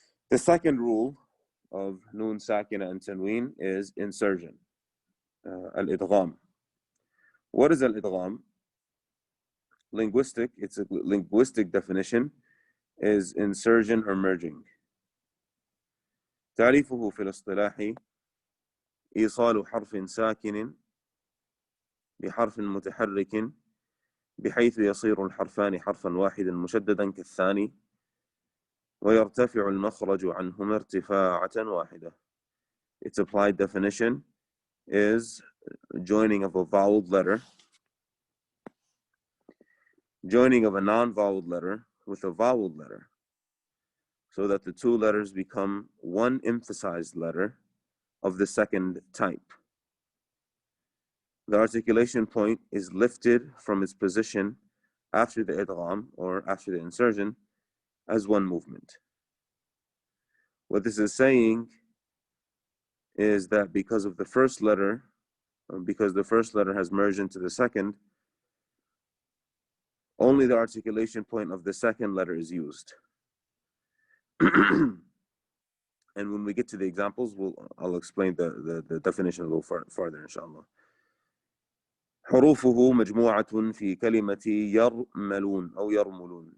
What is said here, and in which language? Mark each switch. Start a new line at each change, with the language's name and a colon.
English: The second rule of nun sakina and tanween is insertion, al-idgham. What is al-idgham? Its a linguistic definition is insertion or merging.
Arabic: تعريفه في الاصطلاح إيصال حرف ساكن بحرف متحرك بحيث يصير الحرفان حرفا واحدا مشددا كالثاني ويرتفع المخرج عنهما ارتفاعة واحدة.
English: Its applied definition is joining of a voweled letter, joining of a non-voweled letter with a voweled letter, so that the two letters become one emphasized letter of the second type. The articulation point is lifted from its position after the idgham or after the insertion as one movement. What this is saying is that because of the first letter, because the first letter has merged into the second, only the articulation point of the second letter is used. And when we get to the examples, I'll explain the definition a little further, inshallah.
Arabic: حروفه مجموعة في كلمة يرملون أو يرملون.